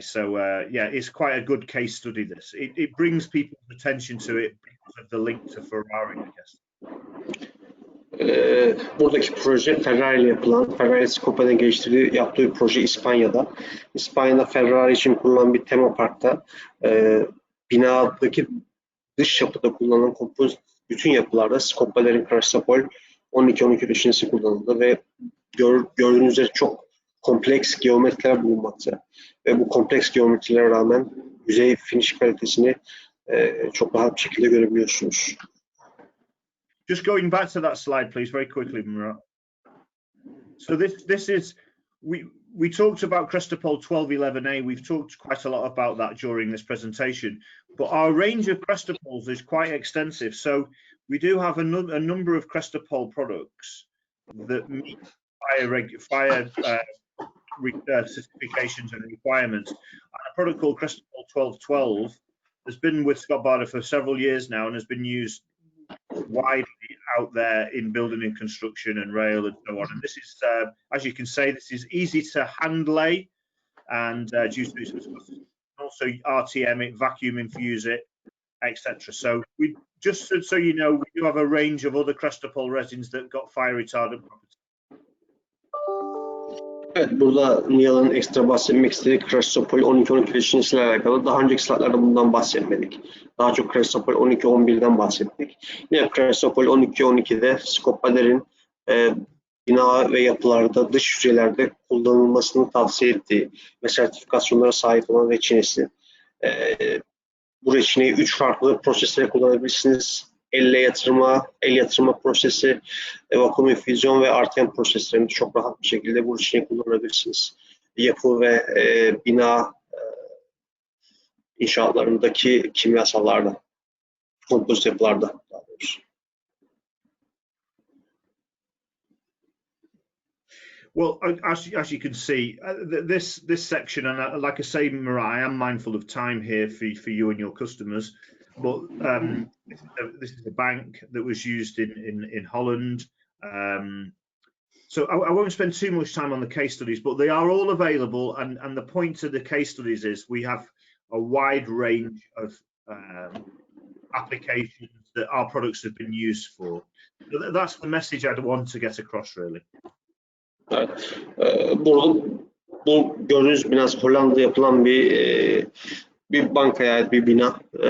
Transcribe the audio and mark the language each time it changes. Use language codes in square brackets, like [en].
[en] So yeah, it's quite a good case study. This it brings people's attention to it because of the link to Ferrari, I guess. [tr] Buradaki proje Ferrari ile yapılan, Ferrari Skopa'nın yaptığı bir proje İspanya'da. İspanya'da Ferrari için kullanılan bir tema parkta binadaki dış yapıda kullanılan kompozit bütün yapılarda Skopa'ların Crestapol 12-12 düşüncesi kullanıldı ve gördüğünüz üzere çok kompleks geometriler bulunmakta. Ve bu kompleks geometrilere rağmen yüzey finish kalitesini çok rahat bir şekilde görebiliyorsunuz. [en] Just going back to that slide, please, very quickly, Murat. So this is we talked about Crestapol 1211A. We've talked quite a lot about that during this presentation, but our range of Crestapols is quite extensive. So we do have a number of Crestapol products that meet fire certifications and requirements. And a product called Crestapol 1212 has been with Skotbarda for several years now and has been used widely out there in building and construction and rail and so on. And this is, as you can say, this is easy to hand lay and due to its viscosity. Also RTM it, vacuum infuse it, etc. So we just so you know, we do have a range of other Crestapol resins that got fire retardant properties. [tr] Evet, burada Nihal'ın ekstra bahsetmek istediği Crestapol 12-12 düşüncesiyle alakalı. Daha önceki slaytlarda bundan bahsetmedik. Daha çok Crestapol 12-11'den bahsettik. Yine Crestapol 12-12'de Skotbar'ın bina ve yapılarda, dış yüzeylerde kullanılmasını tavsiye ettiği ve sertifikasyonlara sahip olan reçinesi. Bu reçineyi 3 farklı prosesle kullanabilirsiniz. El yatırma prosesi, vakum infüzyon ve RTM proseslerini çok rahat bir şekilde bu reçineyi kullanabilirsiniz. Yapı ve bina inşaatlarındaki kimyasallarda, kompozit yapılarda daha doğrusu. [en] Well, as you can see, this section, and like I say, Murat, I am mindful of time here for you and your customers. But this is a bank that was used in Holland. So I won't spend too much time on the case studies, but they are all available. And the point of the case studies is we have a wide range of applications that our products have been used for. So that's the message I'd want to get across, really. [tr] Evet. Burada Bu gördüğünüz bina Hollanda'da yapılan bir bankaya ait bir bina.